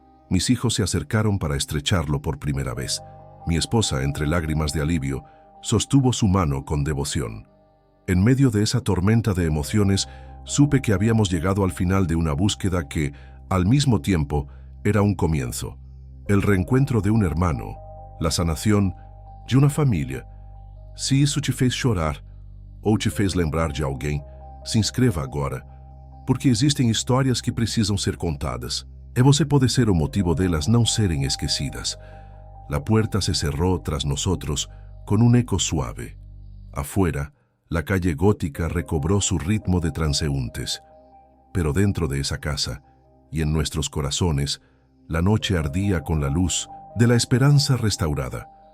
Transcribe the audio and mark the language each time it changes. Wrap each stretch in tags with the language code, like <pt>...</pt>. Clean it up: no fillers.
<es>Mis hijos se acercaron para estrecharlo por primera vez. Mi esposa, entre lágrimas de alivio, sostuvo su mano con devoción. En medio de esa tormenta de emociones, supe que habíamos llegado al final de una búsqueda que, al mismo tiempo, era un comienzo. El reencuentro de un hermano, la sanación de una familia.</es> <pt>Se isso te fez chorar ou te fez lembrar de alguém, se inscreva agora, porque existem histórias que precisam ser contadas, e você pode ser o motivo delas não serem esquecidas.</pt> <es>La puerta se cerró tras nosotros con un eco suave. Afuera, la calle gótica recobró su ritmo de transeúntes, pero dentro de esa casa y en nuestros corazones, la noche ardía con la luz de la esperanza restaurada.</es>